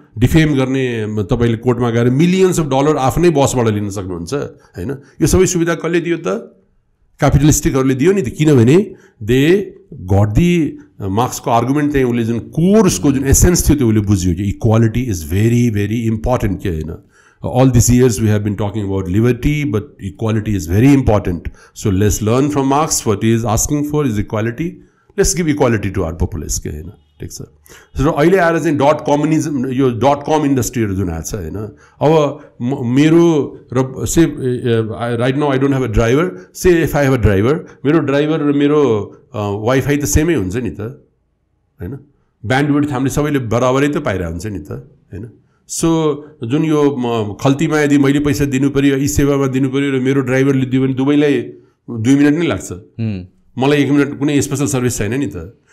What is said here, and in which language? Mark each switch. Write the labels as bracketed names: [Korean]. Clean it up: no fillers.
[Nepali] Defame गर्ने तपाईँले कोर्टमा गएर मिलियन्स अफ डलर आफ्नै बसबाट लिन सक्नुहुन्छ, होइन। यो सबै सुविधा कसले दियो त? क्यापिटलिस्टिकहरूले दियो नि त, किनभने [English] they got [Nepali] दि मार्क्सको आर्गुमेन्ट चाहिँ उसले जुन कोर्सको जुन एसेन्स थियो त्यो उसले बुझ्यो कि [English] equality is very very important [Nepali] के, होइन। [English] all these years we have been talking about liberty, but equality is very important. So let's learn from Marx. What he is asking for is equality. Let's give equality to our populace के, होइन, ठिक छ। [Nepali] So अहिले आएर चाहिँ .communism, यो .com इन्डस्ट्रीहरू जुन आएको छ, होइन। [English] अब मेरो र say right now I don't have a driver, say if I have a driver, [Nepali] मेरो ड्राइभर र मेरो वाइफाई त सेमै हुन्छ नि त, होइन। ब्यान्डविड्थ हामीले सबैले बराबरै त पाइरहेको हुन्छ नि त, होइन। सो जुन यो खल्तीमा यदि मैले पैसा दिनु पऱ्यो, यी सेवामा दिनु पऱ्यो र मेरो ड्राइभरले दियो भने दुवैलाई 2 मिनट नै लाग्छ, मलाई 1 मिनट कुनै स्पेसल सर्भिस छैन नि त।